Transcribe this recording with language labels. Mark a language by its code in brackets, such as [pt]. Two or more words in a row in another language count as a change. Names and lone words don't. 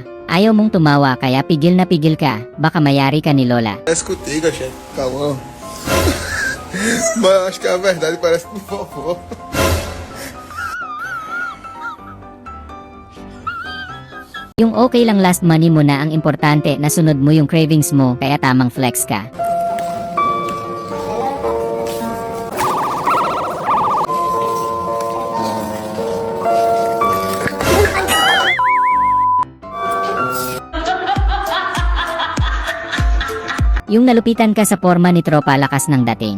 [tl] Ayaw mong tumawa kaya pigil na pigil ka, baka mayari ka ni Lola. [pt] Parece contigo, chefe. Calma. Mas acho que a verdade parece com vovô. [tl] Yung okay lang [en] last money [tl] mo na ang importante na sunod mo yung cravings mo kaya tamang flex ka. Yung nalupitan ka sa forma ni tropa, lakas ng dating.